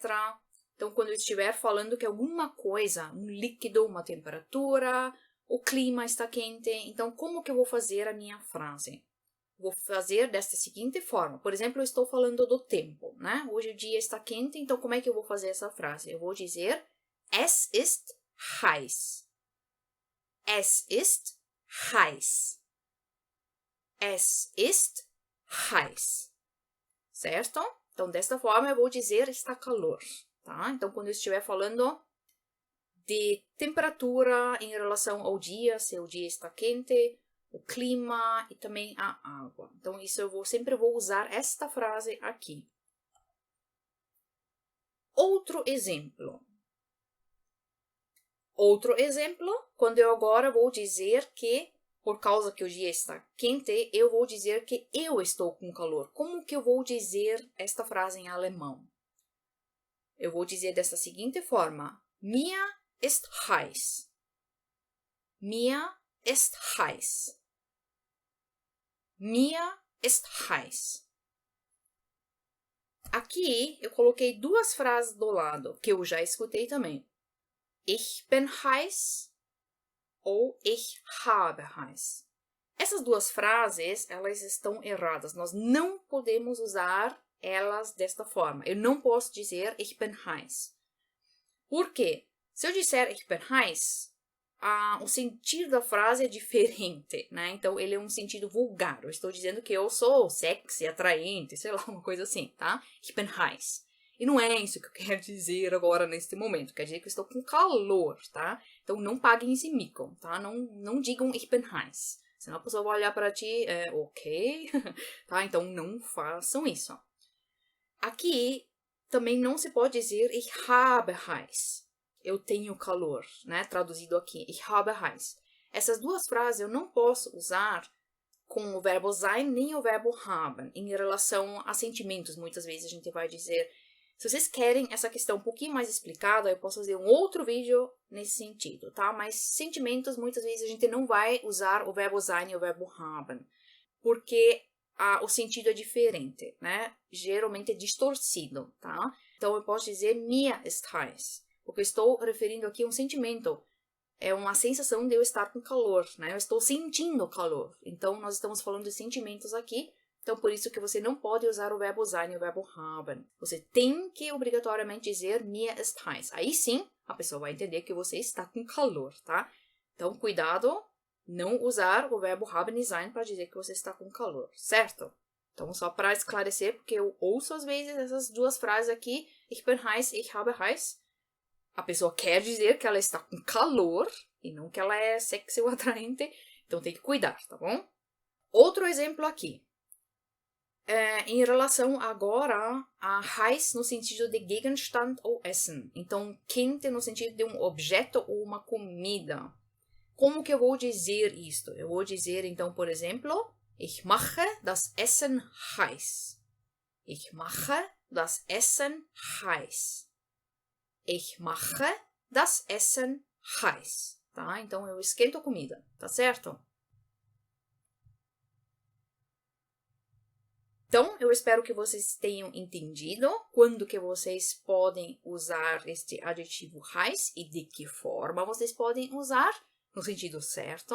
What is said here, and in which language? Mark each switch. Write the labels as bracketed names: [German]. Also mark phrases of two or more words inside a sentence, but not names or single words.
[Portuguese] Então, quando eu estiver falando que alguma coisa, um líquido, uma temperatura, o clima está quente, então como que eu vou fazer a minha frase? Vou fazer desta seguinte forma. Por exemplo, eu estou falando do tempo, né? Hoje o dia está quente, então como é que eu vou fazer essa frase? Eu vou dizer [German] Es ist heiß. Es ist heiß. Es ist heiß. [Portuguese] Certo? Então, desta forma, eu vou dizer está calor, tá? Então, quando eu estiver falando de temperatura em relação ao dia, se o dia está quente, o clima e também a água. Então, isso eu sempre vou usar esta frase aqui. Outro exemplo. Outro exemplo, quando eu agora vou dizer que, por causa que o dia está quente, eu vou dizer que eu estou com calor. Como que eu vou dizer esta frase em alemão? Eu vou dizer dessa seguinte forma. [German] Mir ist heiß. Mir ist heiß. Mir ist heiß. [Portuguese] Aqui eu coloquei duas frases do lado, que eu já escutei também. [German] Ich bin heiß ou ich habe heiß. [Portuguese] Essas duas frases, elas estão erradas. Nós não podemos usar elas desta forma. Eu não posso dizer [German] ich bin heiß. [Portuguese] Por quê? Se eu disser [German] ich bin heiß, [Portuguese] o sentido da frase é diferente, né? Então, ele é um sentido vulgar. Eu estou dizendo que eu sou sexy, atraente, sei lá, uma coisa assim, tá? [German] Ich bin heiß. [Portuguese] E não é isso que eu quero dizer agora, neste momento. Quer dizer que eu estou com calor, tá? Então, não paguem esse mico, tá? Não digam [German] ich bin heiß. [Portuguese] Senão a pessoa vai olhar para ti, ok, tá? Então, não façam isso. Aqui, também não se pode dizer [German] ich habe heiß. [Portuguese] Eu tenho calor, né? Traduzido aqui, [German] ich habe heiß. [Portuguese] Essas duas frases eu não posso usar com o verbo sein nem o verbo haben, em relação a sentimentos. Muitas vezes a gente vai dizer, se vocês querem essa questão um pouquinho mais explicada, eu posso fazer um outro vídeo nesse sentido, tá? Mas sentimentos, muitas vezes a gente não vai usar o verbo sein e o verbo haben, porque o sentido é diferente, né? Geralmente é distorcido, tá? Então eu posso dizer [German] mir ist heiß. [Portuguese] Porque eu estou referindo aqui a um sentimento. É uma sensação de eu estar com calor, né? Eu estou sentindo calor. Então, nós estamos falando de sentimentos aqui. Então, por isso que você não pode usar o verbo sein e o verbo haben. Você tem que obrigatoriamente dizer [German] mir ist heiß. [Portuguese] Aí sim, a pessoa vai entender que você está com calor, tá? Então, cuidado. não usar o [German] verbo haben e sein [Portuguese] para dizer que você está com calor, certo? Então, só para esclarecer, porque eu ouço às vezes essas duas frases aqui, [German] ich bin heiß, ich habe heiß. [Portuguese] A pessoa quer dizer que ela está com calor e não que ela é sexy ou atraente, então tem que cuidar, tá bom? Outro exemplo aqui. Em relação agora a heiß no sentido de Gegenstand ou Essen. Então, quente no sentido de um objeto ou uma comida. Como que eu vou dizer isto? Eu vou dizer, então, por exemplo, [German] ich mache das Essen heiß. Ich mache das Essen heiß. Ich mache das Essen heiß. [Portuguese] Tá? Então, eu esquento a comida, tá certo? Então, eu espero que vocês tenham entendido quando que vocês podem usar este adjetivo heiß e de que forma vocês podem usar no sentido certo.